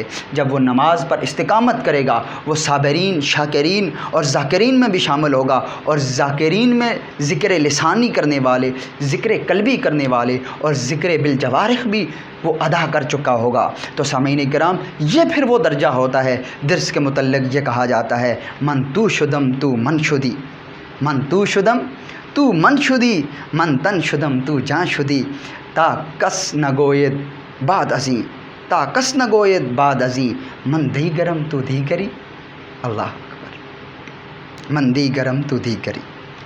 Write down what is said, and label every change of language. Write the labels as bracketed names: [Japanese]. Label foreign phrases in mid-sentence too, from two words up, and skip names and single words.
[Urdu] جب وہ نماز پر استقامت کرے گا وہ صابرین، شاکرین اور ذاکرین میں بھی شامل ہوگا، اور ذاکرین میں ذکر لسانی کرنے والے، ذکر قلبی کرنے والے اور ذکر بالجوارح بھی وہ ادا کر چکا ہوگا۔ تو سامعین کرام، یہ پھر وہ درجہ ہوتا ہے۔ درس کے متعلق یہ کہا جاتا ہے، [Persian] من تو شدم تو من شدی، من تو شدم تو من شدی، من تن شدم تو جان شدی، تا کس نگوید بعد ازیں، تا کس نگوید بعد ازیں، من دیگرم تو دیگری، [Arabic] اللہ اکبر، [Persian] من دیگرم تو دیگری۔